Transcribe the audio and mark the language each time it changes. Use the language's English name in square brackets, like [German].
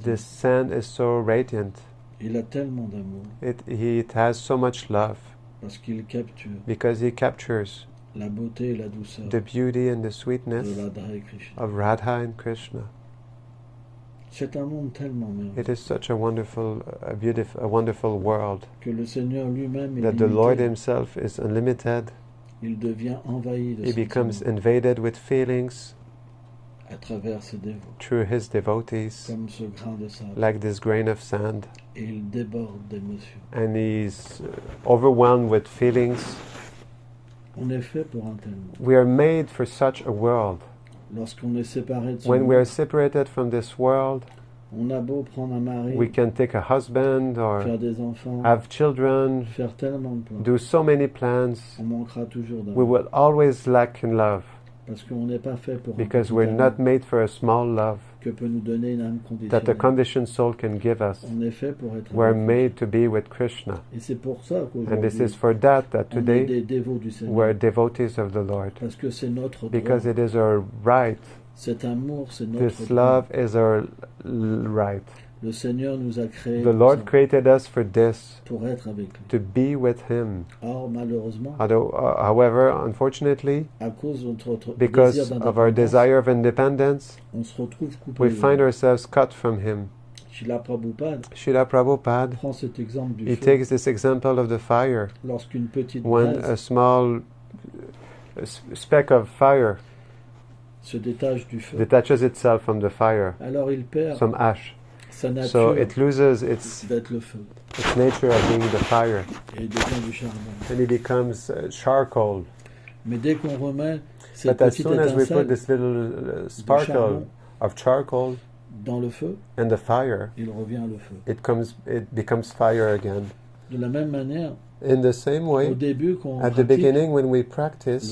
[English] This sand is so radiant. [French] Il a tellement d'amour [English] It has so much love [French] parce qu'il capture [English] because he captures [French] la beauté et la douceur [English] the beauty and the [French] de [English] sweetness [French] Radha et Krishna. [English] of Radha and Krishna. [French] C'est un monde tellement merveilleux [English] It is such a wonderful, a wonderful world [French] que le Seigneur lui-même est [English] that the Lord [French] limité. [English] Himself is unlimited. [French] Il devient envahi de [English] He becomes [French] sentiments [English] invaded with feelings [French] à travers ses dévots, [English] through His devotees, [French] comme ce grain de sable. [English] like this grain of sand, [French] Et il déborde d'émotions. [English] and He's overwhelmed with feelings. [French] On est fait pour un tel monde. [English] We are made for such a world. [French] Lorsqu'on est séparé de ce [English] When we are [French] monde, [English] separated from this world, [French] on a beau prendre un mari, [English] we can take a husband or [French] faire des enfants, [English] have children, [French] faire tellement de plans. [English] do so many plans. [French] On manquera toujours [English] We [French] d'amour. [English] will always lack in love [French] Parce qu'on n'est pas fait pour un [English] because [French] petit [English] we're [French] amour [English] not made for a small love [French] que peut nous donner une âme [English] that the conditioned soul can give us. [French] On est fait pour être [English] We're [French] avec [English] made to be with Krishna. [French] lui. Et c'est pour ça [English] And this [French] qu'aujourd'hui, [English] is for that [French] on est [English] today [French] des dévots du [English] we're [French] Seigneur. [English] devotees of the Lord. [French] Parce que c'est notre droit. [English] Because it is our right. [French] Cet amour, c'est notre [English] This [French] droit. [English] love is our right. [French] Le Seigneur nous a créés [English] The Lord created us for this, [French] pour être avec lui. [English] to be with Him. [French] Or, malheureusement, [English] However, unfortunately, [French] à cause de notre [English] because [French] désir [English] of our [French] d'indépendance, [English] desire of independence, [French] on se retrouve coupé. [English] we find ourselves cut from Him. [French] Srila Prabhupada [English] Srila Prabhupada, [French] prend cet exemple du [English] he [French] feu. [English] takes this example of the fire. [French] Lorsqu'une petite [English] When a [French] braise [English] small speck of fire [French] se détache du feu, [English] detaches itself from the fire, [French] alors il perd [English] some ash, [French] sa nature [English] so it loses its [French] d'être le feu [English] nature of being the fire, [French] et il devient du charbon. [English] and it becomes charcoal. [French] Mais dès qu'on remet cette [English] But as [French] petite [English] soon as we put [French] étincelle [English] this little [French] charbon [English] sparkle of charcoal [French] dans le feu, [English] in the fire, [French] il revient le feu. [English] it becomes fire again. [French] De la même manière, [English] In the same [French] au [English] way, [French] début, quand on [English] at the [French] pratique [English] beginning when we [French] le [English] practice